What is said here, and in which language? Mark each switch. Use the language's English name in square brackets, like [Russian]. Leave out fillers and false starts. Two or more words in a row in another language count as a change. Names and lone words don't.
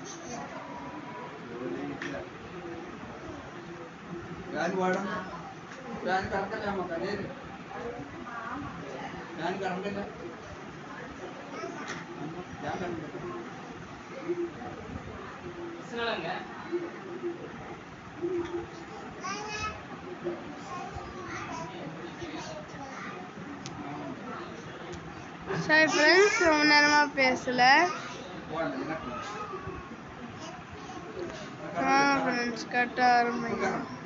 [Malayalam] ഞാൻ വേണം ഫാൻ കറക്കല്ലേ നമുക്ക് അതേല് ഫാൻ കറക്കല്ല ഞാൻ കണ്ടില്ല [Tamil] சரி ஃப்ரெண்ட்ஸ், ரொம்ப நேரமா பேசல. ஃப்ரெண்ட்ஸ் கட்ட ஆரம்பிங்க.